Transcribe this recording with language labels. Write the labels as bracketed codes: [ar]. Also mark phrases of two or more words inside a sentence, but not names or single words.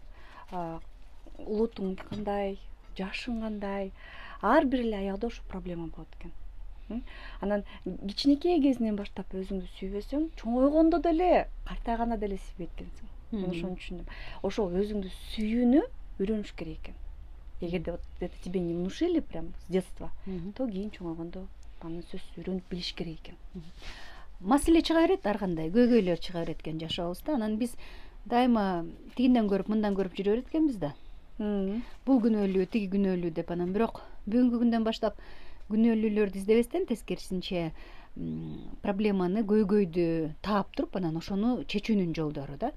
[ky] Улутуң кандай, жашың кандай? Ар бир эле аялда ошол проблема болот экен. Анан кичинекей кезинен баштап өзүңдү сүйбөсөң, чоңойгондо деле, картайганда деле сүйбөйт экенсиң. Мен ошону түшүндүм. Ошол өзүңдү сүйүүнү үйрөнүш керек экен. Эгерде [ru] это тебе не внушили прям с детства, то [ky] кийин чоңойгондо аны сөзсүз үйрөнүп билиш керек экен. Маселе чыга берет, ар кандай көйгөйлөр чыга берет экен жашообузда. Анан биз дайыма тигинден көрүп, мындан көрүп жүрө берет экенбиз да. Бул күнөөлүү, тиги күнөөлүү деп. Анан бирок бүгүнкү күндөн баштап күнөөлүүлөрдү издебестен тескерисинче проблеманы, көйгөйдү таап туруп, анан ошону чечүүнүн жолдору да.